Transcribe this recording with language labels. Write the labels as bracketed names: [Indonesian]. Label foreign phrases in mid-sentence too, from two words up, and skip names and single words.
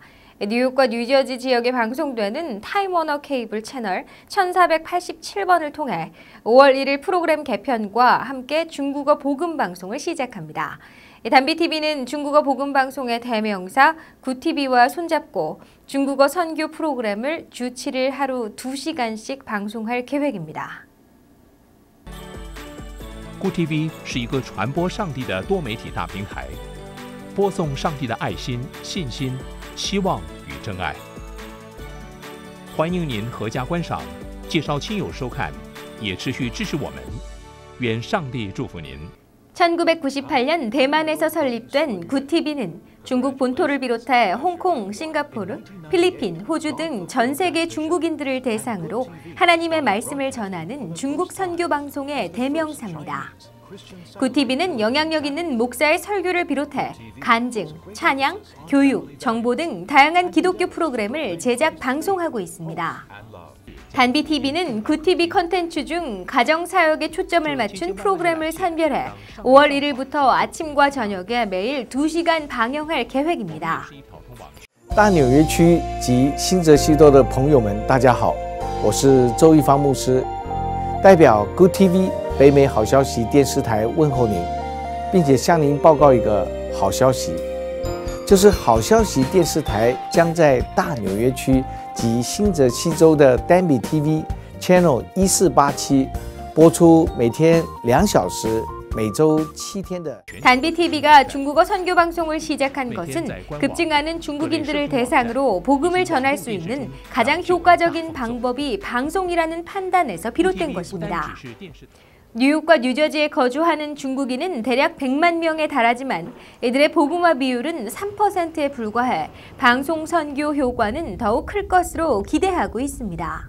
[Korean] 뉴욕과 뉴저지 지역에 방송되는 타임워너 케이블 채널 1487번을 통해 5월 1일 프로그램 개편과 함께 중국어 복음 방송을 시작합니다. 단비TV는 중국어 복음 방송의 대명사 굿TV와 손잡고 중국어 선교 프로그램을 주 7일 하루 2시간씩 방송할 계획입니다. [Chinese] 굿TV 是一个传播上帝的多媒体大平台，播送上帝的爱心、信心、希望与真爱。欢迎您阖家观赏，介绍亲友收看，也持续支持我们。愿上帝祝福您。 [Korean] 1998년 대만에서 설립된 굿TV는 중국 본토를 비롯해 홍콩, 싱가포르, 필리핀, 호주 등 전 세계 중국인들을 대상으로 하나님의 말씀을 전하는 중국 선교 방송의 대명사입니다. 굿TV는 영향력 있는 목사의 설교를 비롯해 간증, 찬양, 교육, 정보 등 다양한 기독교 프로그램을 제작 방송하고 있습니다. 단비TV는 굿TV 컨텐츠 중 가정사역에 초점을 맞춘 프로그램을 선별해 5월 1일부터 아침과 저녁에 매일 2시간 방영할 계획입니다. [Chinese] 大纽约区及新泽西州的朋友们，大家好，我是周一芳牧师，代表 굿TV 北美好消息电视台问候您，并且向您报告一个好消息，就是好消息电视台将在大纽约区 及新泽西州的 단비TV Channel 1487播出每天2小时、每周7天的。 [Korean] 단비TV가 중국어 선교 방송을 시작한 것은 급증하는 중국인들을 대상으로 복음을 전할 수 있는 가장 효과적인 방법이 방송이라는 판단에서 비롯된 것입니다. 뉴욕과 뉴저지에 거주하는 중국인은 대략 100만 명에 달하지만 이들의 복음화 비율은 3%에 불과해 방송 선교 효과는 더욱 클 것으로 기대하고 있습니다.